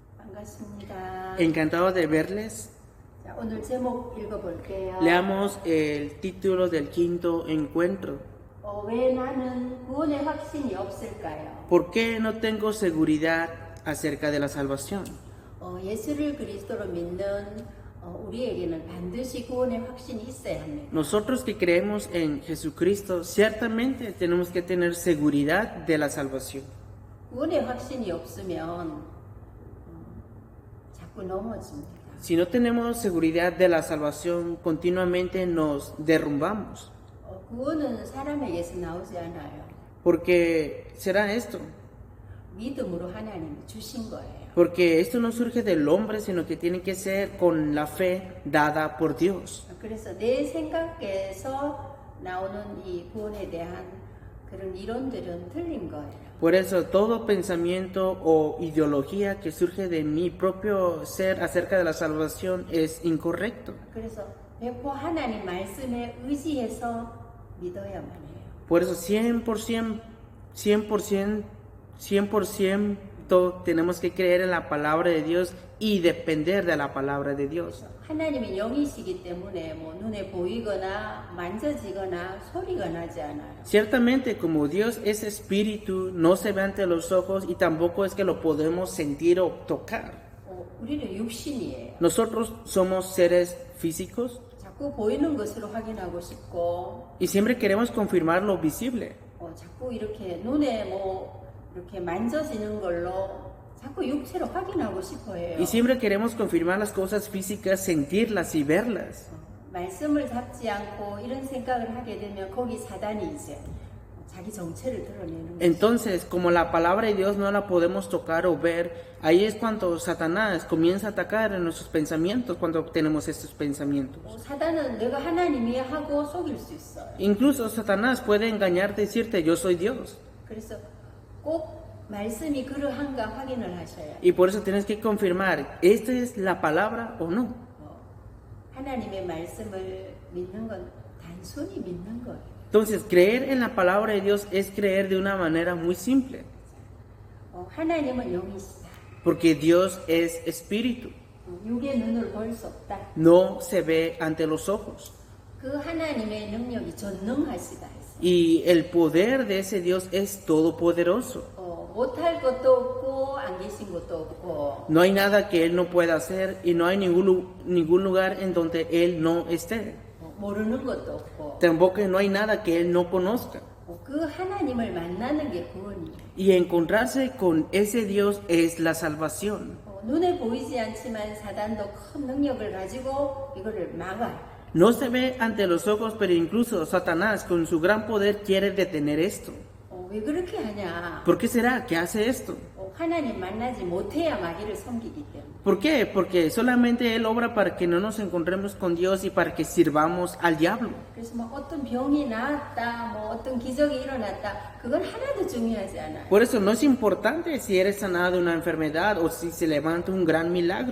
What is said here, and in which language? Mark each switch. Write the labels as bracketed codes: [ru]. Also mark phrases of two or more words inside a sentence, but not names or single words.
[ko] 반갑습니다. [es] Encantado de verles. [ko] 자, 오늘 제목 읽어볼게요. [es] Leamos el título del quinto encuentro. [ko] 왜 나는 구원의 확신이 없을까요? [es] ¿Por qué no tengo seguridad acerca de la salvación? [ko] 예수를 그리스도로 믿는 우리에게는 반드시 구원의 확신이 있어야 합니다. [es] Nosotros que creemos en Jesucristo, ciertamente tenemos que tener seguridad de la salvación. [ko] 구원의 확신이 없으면 자꾸 넘어집니다. [es] Si no tenemos seguridad de la salvación, continuamente nos derrumbamos. [ko] 구원은 사람에게서 나오지 않아요. [es] Porque será esto. [ko] 믿음으로 하나님이 주신 거예요. [es] Porque esto no surge del hombre, sino que tiene que ser con la fe dada por Dios. [ko] 그래서 내 생각에서 나오는 이 구원에 대한 그런 이론들은 틀린 거예요. [es] Por eso todo pensamiento o ideología que surge de mi propio ser acerca de la salvación es incorrecto. [ko] 그래서 100% 하나님 말씀에 의지해서 믿어야만 해요. [es] Por eso 100% tenemos que creer en la palabra de Dios y depender de la palabra de Dios. [ko] 하나님이 영이시기 때문에 뭐 눈에 보이거나 만져지거나 소리가 나지 않아요. [es] Ciertamente, como Dios es espíritu, no se ve ante los ojos y tampoco es que lo podemos sentir o tocar. [ko] 우리는 육신이에요. [es] Nosotros somos seres físicos [ko] 자꾸 보이는 것으로 확인하고 싶고, [es] y siempre queremos confirmar lo visible. [ko] 자꾸 이렇게 눈에 뭐 이렇게 만져지는 걸로 자꾸 육체로 확인하고 싶어 해요. [es] Y siempre queremos confirmar las cosas físicas, sentirlas y verlas. [ko] 말씀을 잡지 않고 이런 생각을 하게 되면 거기 사단이 이제 자기 정체를 드러내는 거죠. [es] Entonces, como la palabra de Dios no la podemos tocar o ver, ahí es cuando Satanás comienza a atacar en nuestros pensamientos, cuando tenemos estos pensamientos. [ko] 사단은 내가 하나님이 하고 속일 수 있어요. [es] Incluso Satanás puede engañarte y decirte, yo soy Dios. [ko] 그래서 꼭 말씀이 그러한가 확인을 하셔야. [es] Y por eso tienes que confirmar, ¿esta es la palabra o no? [ko] 하나님의 말씀을 믿는 건 단순히 믿는 거예요. [es] Entonces, creer en la palabra de Dios es creer de una manera muy simple. [ko] 하나님은 영이시다. [es] Porque Dios es espíritu. [ko] 육의 눈으로 볼 수 없다. [es] No se ve ante los ojos. [ko] 그 하나님의 능력이 전능하시다 했어요. [es] Y el poder de ese Dios es todopoderoso. [ko] 못할 것도 없고 안 계신 것도 없고. [es] No hay nada que Él no pueda hacer y no hay ningún lugar en donde Él no esté. [ko] 모르는 것도 없고. [es] Tampoco no hay nada que Él no conozca. [ko] 그 하나님을 만나는 게 구원이에요. [es] Y encontrarse con ese Dios es la salvación. [ko] 눈에 보이지 않지만 사단도 큰 능력을 가지고 이거를 막아요. [es] No se ve ante los ojos, pero incluso Satanás con su gran poder quiere detener esto. [ko] 왜 그렇게 하냐? [es] ¿Por qué será que hace esto? [ko] 하나님 만나지 못해야 마귀를 섬기기 때문에. [es] ¿Por qué? Porque solamente Él obra para que no nos encontremos con Dios y para que sirvamos al diablo. [ko] 그래서 뭐 어떤 병이 나았다, 뭐 어떤 기적이 일어났다, 그건 하나도 중요하지 않아요. [es] Por eso no es importante si eres sanado de una enfermedad o si se levanta un gran milagro.